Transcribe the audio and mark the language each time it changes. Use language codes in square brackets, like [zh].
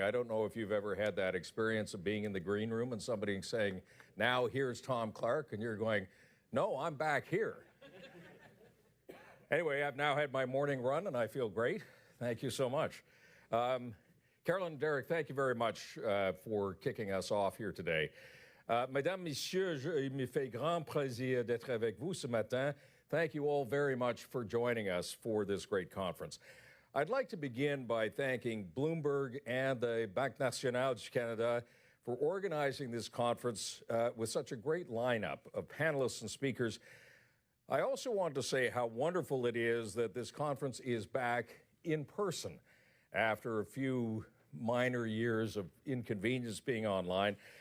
[en] I don't know if you've ever had that experience of being in the green room and somebody saying, now here's Tom Clark, and you're going, no, I'm back here. Anyway, I've now had my morning run and I feel great. Thank you so much. Caroline and Derek, thank you very much for kicking us off here today. [fr] Mesdames, Messieurs, il me fait grand plaisir d'être avec vous ce matin. [en] Thank you all very much for joining us for this great conference. I'd like to begin by thanking Bloomberg and the Banque Nationale du Canada for organizing this conference with such a great lineup of panelists and speakers. I also want to say how wonderful it is that this conference is back in person after a few minor years of inconvenience being online.